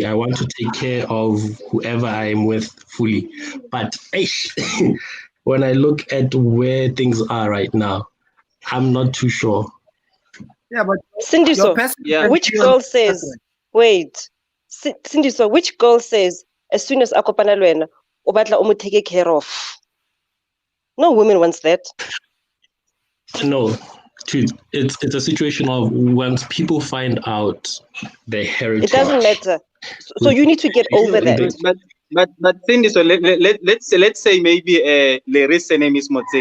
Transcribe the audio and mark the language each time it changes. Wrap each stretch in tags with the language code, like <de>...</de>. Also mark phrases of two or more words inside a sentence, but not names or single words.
<en>I want to take care of whoever I am with fully. But when I look at where things are right now, I'm not too sure. Yeah, but Cindy, your so person Yeah. which girl says, wait, Cindy, so which girl says, as soon as</en> <tn>akopana le wena, o batla o mo</tn> <en>take care of? No woman wants that. No, it's a situation of once people find out their heritage. It doesn't matter. So you need to get over that. But Cindy, so let's say maybe Larry's name is Motsepe.</en>